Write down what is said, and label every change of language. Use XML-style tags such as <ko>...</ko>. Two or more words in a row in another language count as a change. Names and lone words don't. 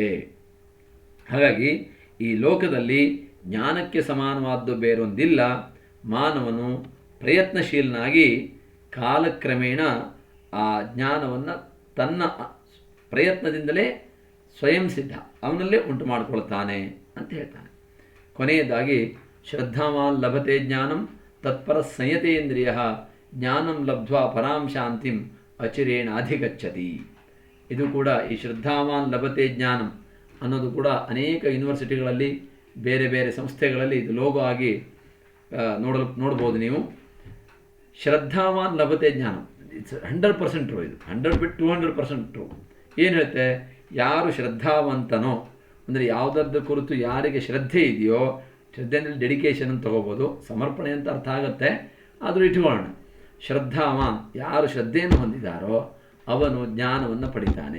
<kn>ಹಾಗಾಗಿ ಈ ಲೋಕದಲ್ಲಿ ಜ್ಞಾನಕ್ಕೆ ಸಮಾನವಾದ್ದು ಬೇರೊಂದಿಲ್ಲ. ಮಾನವನು ಪ್ರಯತ್ನಶೀಲನಾಗಿ ಕಾಲಕ್ರಮೇಣ ಆ ಜ್ಞಾನವನ್ನು ತನ್ನ ಪ್ರಯತ್ನದಿಂದಲೇ ಸ್ವಯಂ ಸಿದ್ಧ, ಅವನಲ್ಲೇ ಉಂಟು ಮಾಡಿಕೊಳ್ತಾನೆ ಅಂತ ಹೇಳ್ತಾನೆ.</kn> <sa>ಕೊನೆಯದಾಗಿ ಶ್ರದ್ಧಾವಾನ್ ಲಭತೆ ಜ್ಞಾನಂ ತತ್ಪರ ಸಂಯತೇಂದ್ರಿಯ ಜ್ಞಾನಂ ಲಬ್ಧ್ವಾ ಪರಾಂ ಶಾಂತಿಂ ಅಚಿರೇಣ ಅಧಿಗಚ್ಚತಿ.</sa> <kn>ಇದು ಕೂಡ ಈ</kn> <sa>ಶ್ರದ್ಧಾವಾನ್ ಲಭತೆ ಜ್ಞಾನಂ</sa> <kn>ಅನ್ನೋದು ಕೂಡ ಅನೇಕ ಯೂನಿವರ್ಸಿಟಿಗಳಲ್ಲಿ, ಬೇರೆ ಬೇರೆ ಸಂಸ್ಥೆಗಳಲ್ಲಿ ಇದು ಲೋಗೋ ಆಗಿ ನೋಡ್ಬೋದು ನೀವು.</kn> <sa>ಶ್ರದ್ಧಾವಾನ್ ಲಭತೆ ಜ್ಞಾನಂ,</sa> <en>It's 100% true.</en> <kn>ಇದು 100 ಬಿಟ್ಟು 200% ಟ್ರೂ. ಏನು ಹೇಳುತ್ತೆ? ಯಾರು ಶ್ರದ್ಧಾವಂತನೋ, ಅಂದರೆ ಯಾವುದರದ ಕುರಿತು ಯಾರಿಗೆ ಶ್ರದ್ಧೆ ಇದೆಯೋ, ಶ್ರದ್ಧೆಯಲ್ಲಿ ಡೆಡಿಕೇಶನ್ ಅಂತ ತಗೋಬೋದು, ಸಮರ್ಪಣೆ ಅಂತ ಅರ್ಥ ಆಗುತ್ತೆ, ಆದರೂ ಇಟ್ಕೊಳ್ಳೋಣ. ಶ್ರದ್ಧಾವಾನ್, ಯಾರು ಶ್ರದ್ಧೆಯನ್ನು ಹೊಂದಿದ್ದಾರೋ ಅವನು ಜ್ಞಾನವನ್ನು ಪಡಿತಾನೆ.</kn>